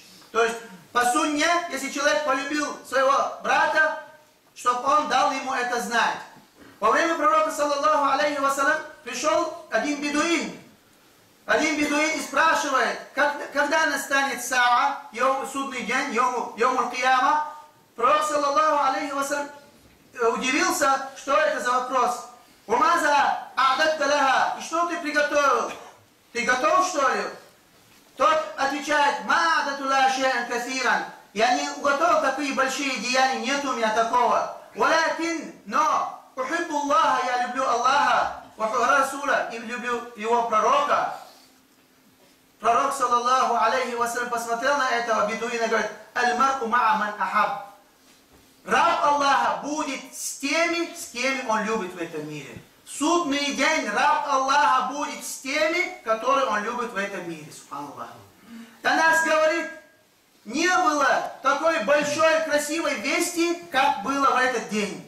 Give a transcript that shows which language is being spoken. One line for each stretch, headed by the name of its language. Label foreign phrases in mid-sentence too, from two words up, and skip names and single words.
Russian: То есть по сунне, если человек полюбил своего брата, чтобы он дал ему это знать. Во время пророка,
Arabic: صلى الله عليه وسلم,
Russian: пришел один бедуин. И спрашивает, когда настанет саа, судный день,
Arabic: يوم القيامة.
Russian: Пророк,
Arabic: صلى الله عليه وسلم,
Russian: удивился, что это за вопрос.
Arabic: وماذا أعددت لها,
Russian: и что ты приготовил? Ты готов, что ли? Тот отвечает:
Arabic: ما أعددت لها شيئا كثيرا.
Russian: Я не уготовил такие большие деяния, нет у меня такого. Валякин, но
Arabic: أحب الله,
Russian: я люблю Аллаха,
Arabic: ورسوله,
Russian: и люблю его пророка. Пророк,
Arabic: صلى الله عليه وسلم,
Russian: посмотрел на этого бедуина и говорит:
Arabic: المرء مع من أحب.
Russian: Раб Аллаха будет с теми, с кем он любит в этом мире. В судный день раб Аллаха будет с теми, которые он любит в этом мире. Субханаллах. Танас говорит, не было такой большой красивой вести, как было в этот день.